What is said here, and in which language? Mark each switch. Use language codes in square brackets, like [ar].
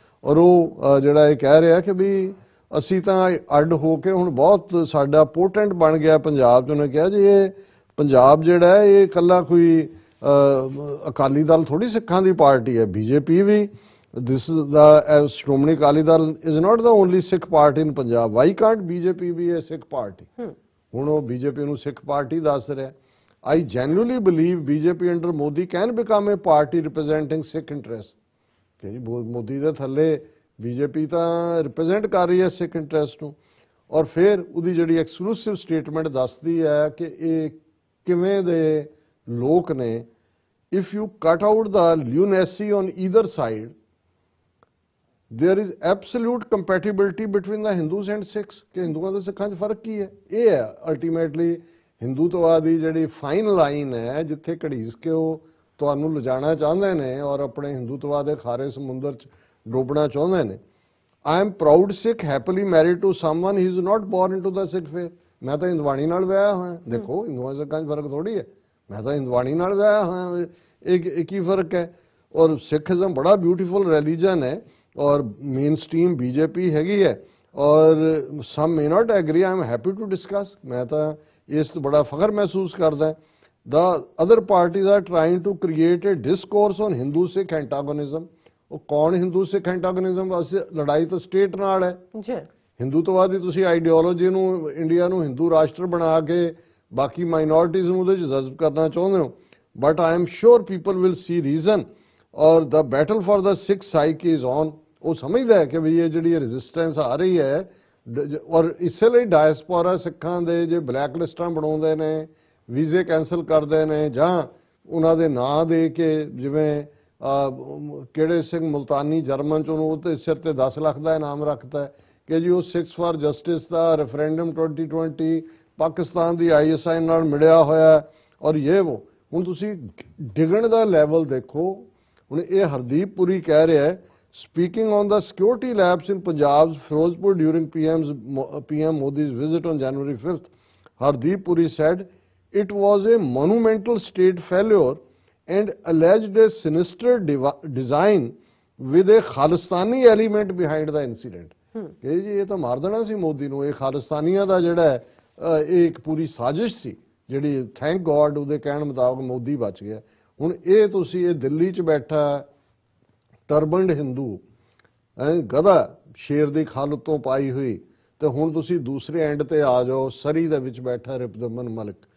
[pa] ਔਰ ਉਹ ਜਿਹੜਾ ਇਹ ਕਹਿ ਰਿਹਾ ਕਿ ਵੀ ਅਸੀਂ ਤਾਂ ਅੱਡ ਹੋ ਕੇ ਹੁਣ ਬਹੁਤ ਸਾਡਾ ਪੋਟੈਂਟ ਬਣ ਗਿਆ ਪੰਜਾਬ 'ਚ। ਉਹਨੇ ਕਿਹਾ ਜੀ ਇਹ ਪੰਜਾਬ ਜਿਹੜਾ ਹੈ ਇਹ ਇਕੱਲਾ ਕੋਈ ਅਕਾਲੀ ਦਲ ਥੋੜੀ ਸਿੱਖਾਂ ਦੀ ਪਾਰਟੀ ਹੈ, BJP we [en] this is the [pa] Shiromani Akali Dal [en] is not the only Sikh party in Punjab. Why can't BJP be a Sikh party? [pa] ਹੁਣ ਉਹ BJP ਨੂੰ ਸਿੱਖ ਪਾਰਟੀ ਦੱਸ ਰਿਹਾ। [en] I genuinely believe BJP under Modi can become a party representing Sikh interest. [pa] ਕਿ ਜੀ ਮੋਦੀ ਦੇ ਥੱਲੇ BJP ਤਾਂ ਰਿਪਰੈਜ਼ੈਂਟ ਕਰ ਰਹੀ ਹੈ ਸਿੱਖ ਇੰਟਰਸਟ ਨੂੰ। ਔਰ ਫਿਰ ਉਹਦੀ ਜਿਹੜੀ ਐਕਸਕਲੂਸਿਵ ਸਟੇਟਮੈਂਟ ਦੱਸਦੀ ਹੈ ਕਿ ਇਹ ਕਿਵੇਂ ਦੇ ਲੋਕ ਨੇ। [en] If you cut out the lunacy on either side, there is absolute compatibility between the Hindus and Sikhs। [pa] ਕਿ ਹਿੰਦੂਆਂ ਤੇ ਸਿੱਖਾਂ 'ਚ ਫਰਕ ਕੀ ਹੈ? ਇਹ ਹੈ ਅਲਟੀਮੇਟਲੀ ਹਿੰਦੂਤਵਾ ਦੀ ਜਿਹੜੀ ਫਾਈਨ ਲਾਈਨ ਹੈ ਜਿੱਥੇ ਘੜੀਸ ਕੇ ਉਹ ਤੁਹਾਨੂੰ ਲਿਜਾਣਾ ਚਾਹੁੰਦੇ ਨੇ ਔਰ ਆਪਣੇ ਹਿੰਦੂਤਵਾ ਦੇ ਖਾਰੇ ਸਮੁੰਦਰ 'ਚ ਡੋਬਣਾ ਚਾਹੁੰਦੇ ਨੇ। [en] I am proud Sikh happily married to someone he is not born into the Sikh faith। [pa] ਮੈਂ ਤਾਂ ਹਿੰਦਵਾਣੀ ਨਾਲ ਵਿਆਹਿਆ ਹੋਇਆ। ਦੇਖੋ ਹਿੰਦੂਆਂ ਸਿੱਖਾਂ 'ਚ ਫਰਕ ਥੋੜੀ ਹੈ, ਮੈਂ ਤਾਂ ਹਿੰਦਵਾਣੀ ਨਾਲ ਵਿਆਹਿਆ ਹੋਇਆ। ਇਹ ਕੀ ਫਰਕ ਹੈ? ਔਰ ਸਿੱਖੀਜ਼ਮ ਬੜਾ ਬਿਊਟੀਫੁਲ ਰਿਲੀਜਨ ਹੈ ਔਰ ਮੇਨ ਸਟ੍ਰੀਮ BJP ਹੈਗੀ ਹੈ ਔਰ [en] Some may not agree. I am happy to discuss. [pa] ਮੈਂ ਤਾਂ ਇਸ ਤੋਂ ਬੜਾ ਫਖਰ ਮਹਿਸੂਸ ਕਰਦਾ। [en] The other parties are trying to create a discourse on Hindu-Sikh antagonism। [pa] ਉਹ ਕੌਣ ਹਿੰਦੂ ਸਿੱਖ ਐਂਟਾਗੋਨਿਜ਼ਮ? ਵਾਸਤੇ ਲੜਾਈ ਤਾਂ ਸਟੇਟ ਨਾਲ ਹੈ ਜੀ। ਹਿੰਦੂਤਵਾਦੀ ਤੁਸੀਂ ਆਈਡੀਓਲੋਜੀ ਨੂੰ ਇੰਡੀਆ ਨੂੰ ਹਿੰਦੂ ਰਾਸ਼ਟਰ ਬਣਾ ਕੇ ਬਾਕੀ ਮਾਈਨੋਰਿਟੀਜ਼ ਨੂੰ ਉਹਦੇ 'ਚ ਜਜ਼ਬ ਕਰਨਾ ਚਾਹੁੰਦੇ ਹੋ। [en] But I am sure people will see reason or the battle for the Sikh psyche is on. [pa] ਉਹ ਸਮਝਦਾ ਹੈ ਕਿ ਵੀ ਇਹ ਜਿਹੜੀ ਰੈਜ਼ਿਸਟੈਂਸ ਆ ਰਹੀ ਹੈ ਔਰ ਇਸੇ ਲਈ ਡਾਇਸਪੋਰਾ ਸਿੱਖਾਂ ਦੇ ਜੇ ਬਲੈਕ ਲਿਸਟਾਂ ਬਣਾਉਂਦੇ ਨੇ, ਵੀਜ਼ੇ ਕੈਂਸਲ ਕਰਦੇ ਨੇ ਜਾਂ ਉਹਨਾਂ ਦੇ ਨਾਂ ਦੇ ਕੇ ਜਿਵੇਂ ਕਿਹੜੇ ਸਿੰਘ ਮੁਲਤਾਨੀ ਜਰਮਨ 'ਚ ਉਹਨੂੰ ਉਹਦੇ ਸਿਰ ਤੇ 10 ਲੱਖ ਦਾ ਇਨਾਮ ਰੱਖਦਾ ਕਿ ਜੀ ਉਹ Sikhs for justice ਦਾ referendum 2020 Pakistan ਦੀ ISI ਨਾਲ ਮਿਲਿਆ ਹੋਇਆ ਔਰ ਇਹ ਉਹ। ਹੁਣ ਤੁਸੀਂ ਡਿਗਣ ਦਾ ਲੈਵਲ ਦੇਖੋ। ਹੁਣ ਇਹ ਹਰਦੀਪ ਪੁਰੀ ਕਹਿ ਰਿਹਾ ਹੈ [en] speaking on the security lapse in Punjab's Firozpur during PM Modi's visit on January 5th, Hardeep Puri said it was a monumental state failure and alleged a sinister design with a Khalistani element behind the incident। [pa] ਕਿ ਜੀ ਇਹ ਤਾਂ ਮਾਰ ਦੇਣਾ ਸੀ ਮੋਦੀ ਨੂੰ। ਇਹ ਖਾਲਿਸਤਾਨੀਆਂ ਦਾ ਜਿਹੜਾ ਹੈ ਇਹ ਇੱਕ ਪੂਰੀ ਸਾਜ਼ਿਸ਼ ਸੀ ਜਿਹੜੀ ਥੈਂਕ ਗੋਡ ਉਹਦੇ ਕਹਿਣ ਮੁਤਾਬਕ ਮੋਦੀ ਬਚ ਗਿਆ। ਹੁਣ ਇਹ ਤੁਸੀਂ ਇਹ ਦਿੱਲੀ 'ਚ ਬੈਠਾ ਟਰਬਨਡ ਹਿੰਦੂ ਗਧਾ ਸ਼ੇਰ ਦੀ ਖੱਲ ਉੱਤੋਂ ਪਾਈ ਹੋਈ ਤੇ ਹੁਣ ਤੁਸੀਂ ਦੂਸਰੇ ਐਂਡ ਤੇ ਆ ਜਾਓ ਸਰੀ ਦੇ ਵਿੱਚ ਬੈਠਾ ਰਿਪੁਦਮਨ ਮਲਿਕ।